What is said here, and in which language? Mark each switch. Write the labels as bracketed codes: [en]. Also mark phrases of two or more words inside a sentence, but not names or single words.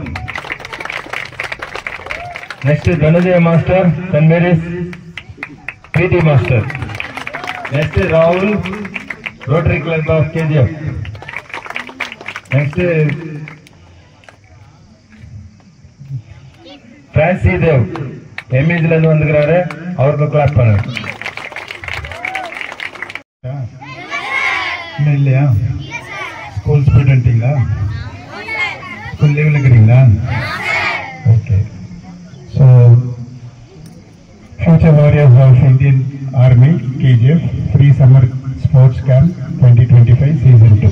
[kn] ನೆಕ್ಸ್ಟ್ ಧನಂಜಯ ಮಾಸ್ಟರ್, ಸೆಂಟ್ ಮೇರೀಸ್ PT ಮಾಸ್ಟರ್. ನೆಕ್ಸ್ಟ್ ರಾಹುಲ್, ರೋಟರಿ ಕ್ಲಬ್ ಆಫ್ KGF. [ta] ನೆಕ್ಸ್ಟ್ ಫ್ರಾன்சி தேவ் எம்இஜில இருந்து வந்துக்கிறாரு, அவருக்கு கிளாப் பண்ணுங்க. இல்லையா? ஸ்கூல் ஸ்டூடெண்ட்டிங்களா? ஸ்கூல் லீவில் இருக்கிறீங்களா? ஓகே. [en] So Future Warriors of Indian Army KGF Free Summer Sports Camp 2025 Season 2.